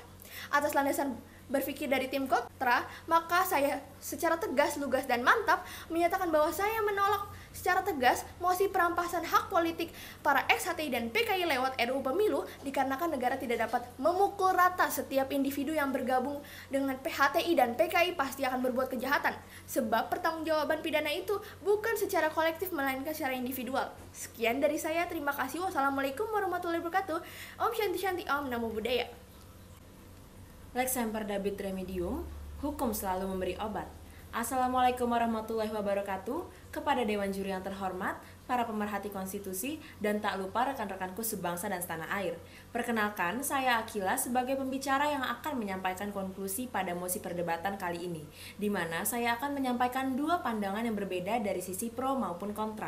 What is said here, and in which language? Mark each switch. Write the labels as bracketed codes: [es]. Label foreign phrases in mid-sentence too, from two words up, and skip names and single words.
[id] Atas landasan berpikir dari tim kontra, maka saya secara tegas, lugas, dan mantap menyatakan bahwa saya menolak secara tegas mosi perampasan hak politik para ex-HTI dan PKI lewat RUU Pemilu dikarenakan negara tidak dapat memukul rata setiap individu yang bergabung dengan HTI dan PKI pasti akan berbuat kejahatan, sebab pertanggungjawaban pidana itu bukan secara kolektif melainkan secara individual. Sekian dari saya, terima kasih. [ar] والسلام عليكم ورحمة الله وبركاته. [sa] ॐ शान्ति शान्ति ॐ [pi] Namo Buddhaya. [la] Lex semper dabit remedium, [id] hukum selalu memberi obat. [ar] السلام عليكم ورحمة الله وبركاته. [id] Kepada Dewan Juri yang terhormat, para pemerhati konstitusi, dan tak lupa rekan-rekanku sebangsa dan setanah air. Perkenalkan, saya Akila sebagai pembicara yang akan menyampaikan konklusi pada mosi perdebatan kali ini, di mana saya akan menyampaikan dua pandangan yang berbeda dari sisi pro maupun kontra.